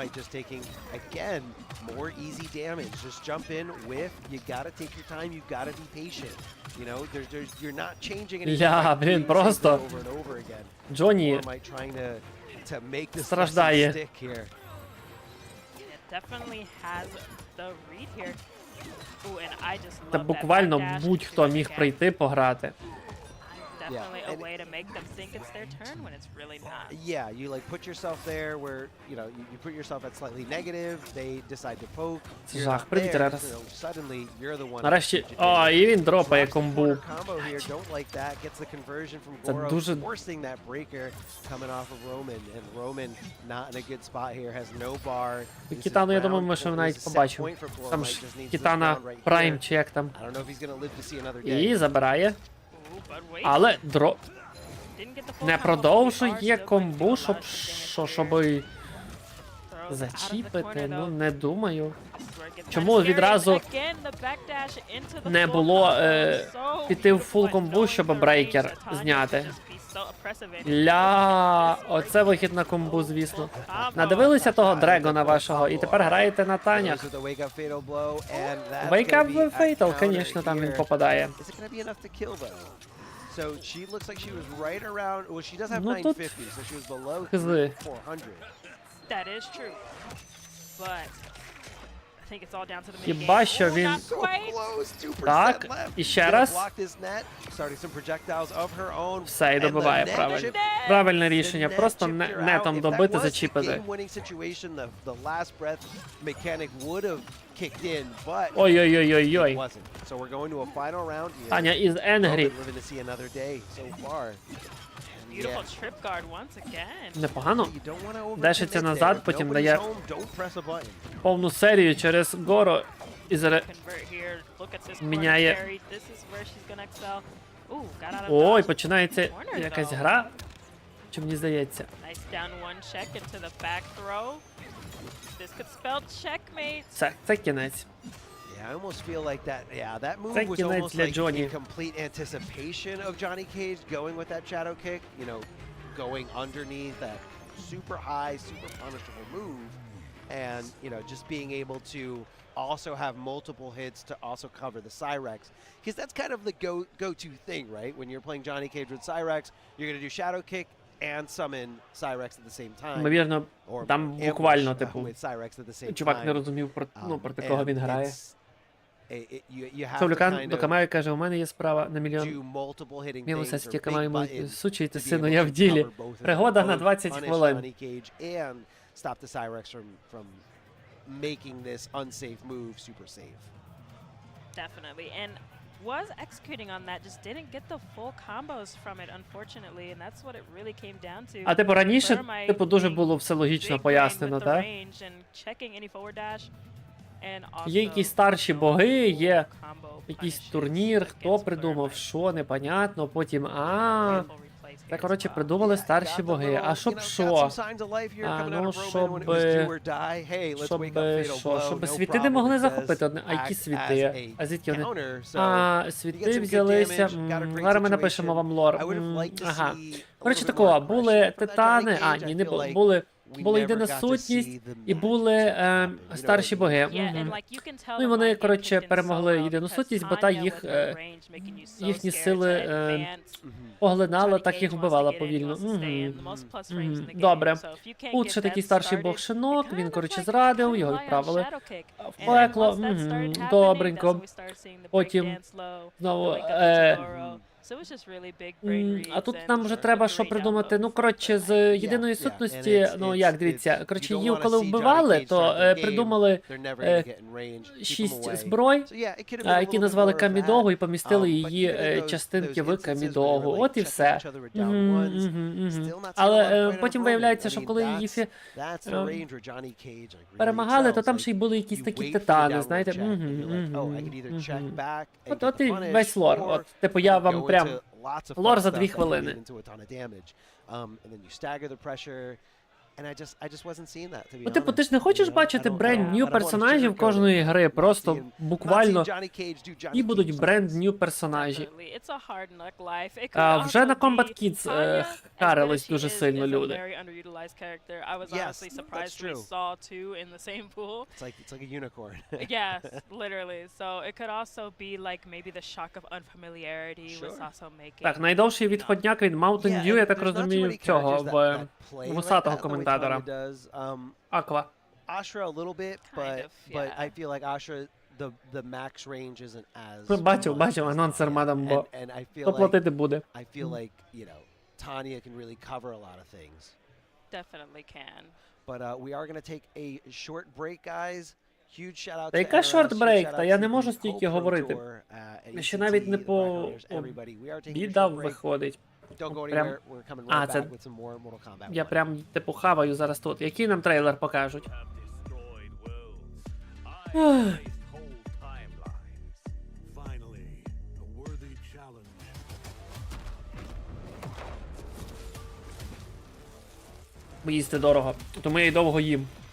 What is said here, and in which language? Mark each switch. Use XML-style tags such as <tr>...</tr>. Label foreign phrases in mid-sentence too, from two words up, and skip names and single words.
<uk>Ля, блін, просто Джоні страждає. Та буквально будь-хто міг прийти пограти.</uk> <en>Definitely a way to make them think it's their turn when it's really not. Yeah, you like put yourself there where, you know, you put yourself at slightly negative, they decide to poke.</en> <uk>Жах, привіт, Ререс.</uk> <en>Suddenly you're the one.</en> <uk>Нарешті, о, і він дропає комбу. Це дуже...</uk> <en>Forcing that breaker coming off of Roman, and Roman not in a good spot here, has no bar.</en> <uk>Кітану, я думаю, ми ще навіть побачимо. Там ж Кітана Прайм, чи як там. І забирає. Але не продовжує комбу, щоби зачіпити, ну не думаю. Чому відразу не було піти в фул комбу, щоб брейкер зняти? Ля, оце вихід на комбу, звісно. Надивилися того Дрегона вашого і тепер граєте на Танях.</uk> <en>Wake up Fatal,</en> <uk>звісно, там він попадає.</uk> <en>So she looks like she was right around. Well, she does have 950, so she was below 400. That is true, but think it's all down to the mid</en> <uk>Хіба</uk> <en>game.</en> <uk>що</uk> <en>Oh,</en> <uk>він...</uk> <en>not quite.</en> <uk>Так, і ще раз. Все, і добиває правильно. Правильне рішення, просто нетом добити, зачіпити. Ой-ой-ой-ой-ой. Таня із Енгрі.</uk> <en>Beautiful trip guard once again.</en> <uk>Непогано. Дешиться назад, потім дає повну серію через Горо. І</uk> <en>Convert here. Look at this corner</en> <uk>міняє.</uk> <en>carry. This is where she's gonna excel. Ooh, got out of</en> <uk>Ой,</uk> <en>dodge.</en> <uk>починається</uk> <en>Corner,</en> <uk>якась</uk> <en>though.</en> <uk>гра. Чи мені здається?</uk> <en>Nice down one check into the back throw. This could spell checkmate.</en> <uk>Це кінець.</uk> <en>I almost feel like that. Yeah, that move</en> <uk>Це</uk> <en>was</en> <uk>кінець</uk> <en>almost</en> <uk>для</uk> <en>like</en> <uk>Джоні.</uk> <en>in complete anticipation of Johnny Cage going with that shadow kick. You know, going underneath that super high, super punishable move, and you know, just being able to also have multiple hits to also cover the Cyrex, because that's kind of the go-to thing, right? When you're playing Johnny Cage with Cyrex, you're gonna do shadow kick and summon Cyrex at the same time.</en> <uk>Ймовірно,</uk> <en>Or</en> <uk>там</uk> <en>ambush,</en> <uk>буквально, типу,</uk> <en>with Cyrex at the same</en> <uk>чувак не</uk> <en>time.</en> <uk>розумів, проти кого він грає.</uk> <en>You have to</en> <uk>Совлюкан</uk> <en>kind</en> <uk>до</uk> <en>of</en> <uk>Камаю каже, у мене є справа на мільйон.</uk> <en>do multiple hitting</en> <uk>Мілося</uk> <en>things or</en> <uk>стільки</uk> <en>big</en> <uk>Камаю,</uk> <en>buttons</en> <uk>сучий ти</uk> <en>to be</en> <uk>сину,</uk> <en>able</en> <uk>я</uk> <en>to</en> <uk>в ділі.</uk> <en>cover both of them,</en> <uk>Пригода на</uk> <en>both</en> <uk>20</uk> <en>punish</en> <uk>хвилин.</uk> <en>Johnny Cage and stop the Cyrex from making this unsafe move super safe. Definitely. And was executing on that, just didn't get the full combos from it, unfortunately, and that's what it really came down to.</en> <uk>А типу раніше,</uk> <en>Permite</en> <uk>типу, дуже</uk> <en>being</en> <uk>було все логічно</uk> <en>big brain</en> <uk>пояснено,</uk> <en>with the</en> <uk>так?</uk> <en>range and checking any forward dash, and</en> <uk>Є</uk> <en>also</en> <uk>якісь старші боги, є</uk> <en>combo</en> <uk>якийсь</uk> <en>punishes</en> <uk>турнір, хто</uk> <en>against</en> <uk>придумав,</uk> <en>Permite.</en> <uk>що, непонятно, потім,</uk> <en>Beautiful replays</en> <uk>та,</uk> <en>here</en> <uk>коротше,</uk> <en>as well.</en> <uk>придумали старші</uk> <en>Got the</en> <uk>боги.</uk> <en>little,</en> <uk>А</uk> <en>you</en> <uk>щоб</uk> <en>know, got</en> <uk>що?</uk> <en>some signs of life here coming out</en> <uk>Ну,</uk> <en>of Roman when it was do or die. Hey, let's wake up fatal blow.</en> <uk>щоб</uk> <en>No</en> <uk>світи не</uk> <en>problem.</en> <uk>могли</uk> <en>It</en> <uk>захопити</uk> <en>does</en> <uk>одне. А які</uk> <en>act as</en> <uk>світи?</uk> <en>a</en> <uk>А звідки вони?</uk> <en>counter, so</en> <uk>А,</uk> <en>you get</en> <uk>світи</uk> <en>some good</en> <uk>взялися.</uk> <en>damage, got a great</en> <uk>Зараз ми напишемо</uk> <en>situation.</en> <uk>вам лор.</uk> <en>I would have liked to</en> <uk>Ага.</uk> <en>see a</en> <uk>Коротше,</uk> <en>little bit</en> <uk>такого,</uk> <en>more</en> <uk>були</uk> <en>aggression from that</en> <uk>титани,</uk> <en>Johnny</en> <uk>а,</uk> <en>Cage.</en> <uk>ні,</uk> <en>I</en> <uk>не</uk> <en>feel</en> <uk>було,</uk> <en>like</en> <uk>були</uk> <en>we</en> <uk>єдина</uk> <en>never got to</en> <uk>сутність,</uk> <en>see the</en> <uk>і</uk> <en>match</en> <uk>були</uk> <en>happen, you know</en> <uk>старші</uk> <en>what I</en> <uk>боги.</uk> <en>Yeah, and Мгм. like you can tell</en> <uk>Ну і</uk> <en>the</en> <uk>вони,</uk> <en>mind game</en> <uk>коротше,</uk> <en>kicked in</en> <uk>перемогли</uk> <en>so</en> <uk>єдину</uk> <en>well</en> <uk>сутність,</uk> <en>because</en> <uk>бо та</uk> <en>Tanya</en> <uk>їх,</uk> <en>with her range making you so</en> <uk>їхні</uk> <en>scared</en> <uk>сили,</uk> <en>to advance.</en> <uk>поглинала,</uk> <en>Johnny</en> <uk>так їх</uk> <en>Cage wants</en> <uk>вбивала</uk> <en>to get in,</en> <uk>повільно.</uk> <en>wants to stay in, Мгм. the most plus frames in the game.</en> <uk>Добре.</uk> <en>So if you can't</en> <uk>Тут</uk> <en>get</en> <uk>ще такий</uk> <en>that</en> <uk>старший бог</uk> <en>started,</en> <uk>шинок,</uk> <en>you</en> <uk>він,</uk> <en>kind of</en> <uk>коротше,</uk> <en>like</en> <uk>зрадив,</uk> <en>kinda</en> <uk>його</uk> <en>rely on</en> <uk>відправили</uk> <en>shadow kick.</en> <uk>в</uk> <en>And</en> <uk>пекло.</uk> <en>once that started happening,</en> <uk>Добренько.</uk> <en>that's when we started seeing the</en> <uk>Потім</uk> <en>breakdance low,</en> <uk>знову,</uk> <en>the wake up into Goro. So it was just really big brain</en> <uk>А</uk> <en>reads</en> <uk>тут</uk> <en>and</en> <uk>нам вже</uk> <en>the</en> <uk>треба що</uk> <en>three</en> <uk>придумати.</uk> <en>down</en> <uk>Ну,</uk> <en>lows</en> <uk>коротше,</uk> <en>for</en> <uk>з</uk> <en>Permite.</en> <uk>єдиної</uk> <en>Yeah,</en> <uk>сутності,</uk> <en>and</en> <uk>ну</uk> <en>it's-</en> <uk>як,</uk> <en>it's-</en> <uk>дивіться,</uk> <en>you</en> <uk>коротше,</uk> <en>don't</en> <uk>її</uk> <en>wanna</en> <uk>коли</uk> <en>see Johnny</en> <uk>вбивали,</uk> <en>Cage</en> <uk>то</uk> <en>start the game,</en> <uk>придумали</uk> <en>they're never gonna get in range, keep 'em</en> <uk>6</uk> <en>away.</en> <uk>зброй,</uk> <en>So yeah, it could have been a</en> <uk>які</uk> <en>little bit</en> <uk>назвали</uk> <en>more of</en> <uk>Камідогу і</uk> <en>that.</en> <uk>помістили</uk> <en>But</en> <uk>її</uk> <en>even in those</en> <uk>частинки в</uk> <en>instances where they</en> <uk>Камідогу.</uk> <en>were, like,</en> <uk>От і</uk> <en>checking</en> <uk>все.</uk> <en>each other with down ones, still not seeing a lot of</en> <uk>Але</uk> <en>fight on</en> <uk>потім</uk> <en>Roman.</en> <uk>виявляється,</uk> <en>I</en> <uk>що</uk> <en>mean,</en> <uk>коли</uk> <en>that's-</en> <uk>Єфі</uk> <en>that's the range where Johnny Cage, like, really</en> <uk>перемагали, то</uk> <en>excels.</en> <uk>там</uk> <en>Like,</en> <uk>ще й були якісь</uk> <en>you</en> <uk>такі</uk> <en>wait for the</en> <uk>титани,</uk> <en>downward</en> <uk>знаєте.</uk> <en>check, and you're like, oh, I could either check back and</en> <uk>От</uk> <en>get</en> <uk>і</uk> <en>the punish,</en> <uk>весь лор.</uk> <en>or</en> <uk>От, типу, я</uk> <en>go</en> <uk>вам</uk> <en>into</en> <uk>прям</uk> <en>lots of</en> <uk>лор</uk> <en>fun</en> <uk>за</uk> <en>stuff</en> <uk>2</uk> <en>that can</en> <uk>хвилини.</uk> <en>lead into a ton of damage. And then you stagger the pressure. And I just wasn't seeing that, to be</en> <uk>Ну, типу,</uk> <en>honest.</en> <uk>ти ж не хочеш</uk> <en>You know,</en> <uk>бачити</uk> <en>I don't brand new wanna</en> <uk>персонажів</uk> <en>sugarcoat it.</en> <uk>кожної гри,</uk> <en>I'm not</en> <uk>просто</uk> <en>seeing</en> <uk>буквально,</uk> <en>Johnny Cage do Johnny</en> <uk>і будуть</uk> <en>Cage brand new</en> <uk>персонажі.</uk> <en>Definitely. It's a hard knock life. It could</en> <uk>Вже на also Combat</uk> <en>be</en> <uk>Kids</uk> <en>Tanya, as</en> <uk>харились</uk> <en>good as she</en> <uk>дуже</uk> <en>is,</en> <uk>сильно</uk> <en>is a</en> <uk>люди.</uk> <en>very underutilized character. I was Yes, honestly that's surprised we true. saw two in the same pool. It's like a unicorn. Yes, literally. So it could also be like maybe the shock of unfamiliarity was Sure. also making.</en> <uk>Так, найдовший відходняк від Mountain</uk> <en>Yeah,</en> <uk>Dew, я</uk> <en>and</en> <uk>так</uk> <en>there's not too</en> <uk>розумію,</uk> <en>many</en> <uk>цього,</uk> <en>characters</en> <uk>в</uk> <en>that play like</en> <uk>вусатого</uk> <en>that the way</en> <uk>коментатора.</uk> <en>Tanya does.</en> <uk>Аква.</uk> <en>Ashra a little bit, Kind of, but yeah. I feel like Ashra the max range isn't as</en> <uk>Бачив,</uk> <en>much</en> <uk>бачив,</uk> <en>as</en> <uk>анонсер</uk> <en>Tanya.</en> <uk>мадам Бо.</uk> <en>And I feel like</en> <uk>Поплатити буде.</uk> <en>you know, Tanya can really cover a lot of things. Definitely can. But we are going to take a short break, guys. Huge shout out</en> <uk>Та</uk> <en>to</en> <uk>яка</uk> <en>Eros,</en> <uk>шорт</uk> <en>huge</en> <uk>брейк?</uk> <en>shout</en> <uk>Та</uk> <en>out</en> <uk>я</uk> <en>to</en> <uk>не</uk> <en>the</en> <uk>можу стільки</uk> <en>Co-Pro</en> <uk>говорити.</uk> <en>Tour,</en> <uk>Ще</uk> <en>ACT,</en> <uk>навіть не</uk> <en>the</en> <uk>по</uk> <en>Backgrounders, everybody. We are taking a</en> <uk>бідав</uk> <en>short break.</en> <uk>виходить.</uk> <en>Don't go</en> <uk>Прям-</uk> <en>anywhere. We're coming</en> <uk>А,</uk> <en>right</en> <uk>це-</uk> <en>back with some more Mortal Kombat.</en> <uk>Я</uk> <en>1.</en> <uk>прям типу хаваю зараз тут. Який нам трейлер покажуть? Ах. Бо їсти дорого, тому я й довго їм.</uk>